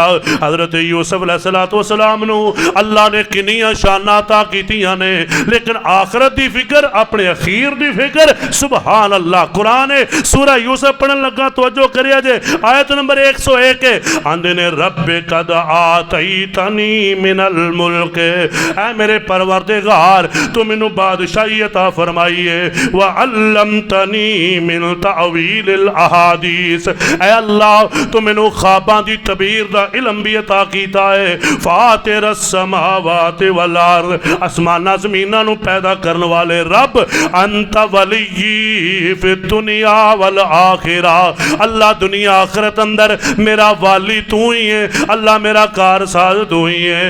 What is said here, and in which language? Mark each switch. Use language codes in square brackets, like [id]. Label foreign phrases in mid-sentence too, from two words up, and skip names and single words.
[pa] حضرت یوسف علیہ السلام نوں اللہ نے کنیاں شاناں کیتیاں نے، لیکن آخرت دی فکر، اپنے اخیر دی فکر، سبحان اللہ. قرآن ہے سورہ یوسف پڑھن لگا، توجہ کریا جے، آیت نمبر 101 آندے نے [ar] رب قد آتيتني من الملك, [pa] اے میرے پروردگار تو مینوں بادشاہی عطا فرمائی ہے, [ar] وعلمتني من تأويل الأحاديث, [pa] اے اللہ تو مینوں خواباں دی تعبیر دا علم بھی عطا کیتا ہے, [ar] فاطر السما [pa] آسماناں زمیناں نوں پیدا کرن والے رب, [ar] أنت ولي في الدنيا والآخرة, [pa] اللہ دنیا آخرت اندر میرا والی توں ہی ہے، اللہ میرا کارساز توں ہی ہے.